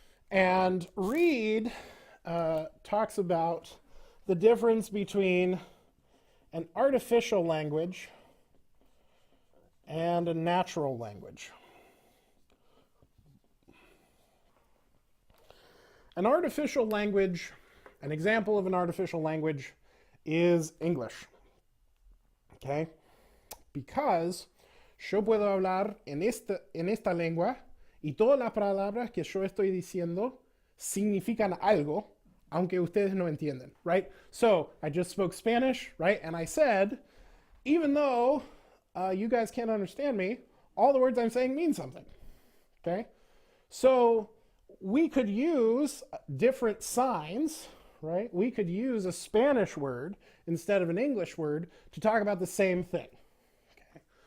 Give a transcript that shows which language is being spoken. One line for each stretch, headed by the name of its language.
English: And Reid talks about the difference between an artificial language and a natural language. An artificial language, an example of an artificial language is English. Okay?
Spanish: Because yo puedo hablar en esta lengua y todas las palabras que yo estoy diciendo significan algo, aunque ustedes no entienden, right?
English: So I just spoke Spanish, right? And I said, even though you guys can't understand me, all the words I'm saying mean something, okay? So we could use different signs, right? We could use a Spanish word instead of an English word to talk about the same thing, okay?